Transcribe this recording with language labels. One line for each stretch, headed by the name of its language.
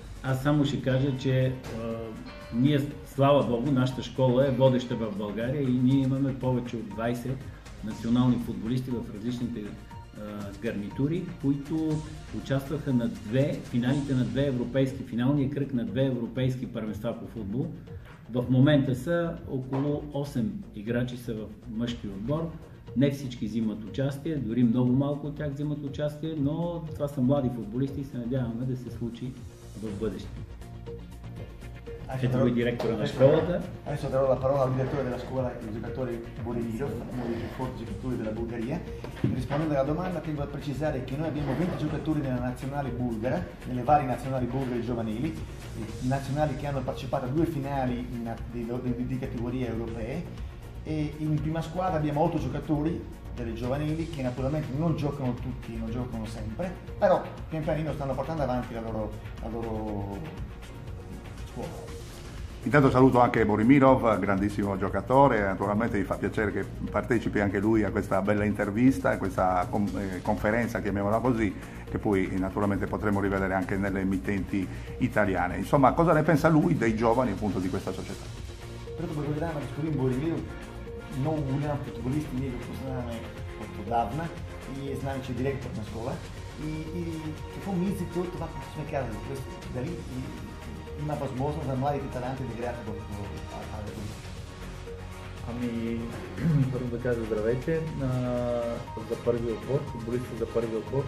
Bulgarian: Аз само ще кажа, че ние, слава Богу, нашата школа е водеща в България и ние имаме повече от 20 национални футболисти в различните гарнитури, които участваха на финалите на финалния кръг на 2 европейски първенства по футбол. В момента са около 8 играчи са в мъжки отбор. Не всички взимат участие, дори много малко от тях взимат участие, но това са млади футболисти и се надяваме да се случи в бъдеще. Ето го директора на школата.
Italian: Adesso darò la parola al direttore della scuola, il giocatore Boremirov, uno dei più forti giocatori della Bulgaria. Rispondendo alla domanda, tengo a precisare che noi abbiamo 20 giocatori nella nazionale bulgara, nelle varie nazionali bulgare giovanili, nazionali che hanno partecipato a 2 finali di categorie europee, e in prima squadra abbiamo 8 giocatori delle giovanili che naturalmente non giocano tutti, non giocano sempre, però pian pianino stanno portando avanti la loro scuola. Intanto saluto anche Borimirov, grandissimo giocatore, naturalmente mi fa piacere che partecipi anche lui a questa bella intervista, a questa conferenza, chiamiamola così, che poi naturalmente potremo rivedere anche nelle emittenti italiane. Insomma, cosa ne pensa lui dei giovani appunto di questa società? Proprio programma di Borimiro
Bulgarian: много голям футболист, ние го познаваме от отдавна и знаем, че е директор на школа. И какво мислите от това, което сме казали? Тоест, дали има възможност за младите таланти да играят в АД? Ами, първо да кажа здравейте за първи отбор, футболиста за първи отбор.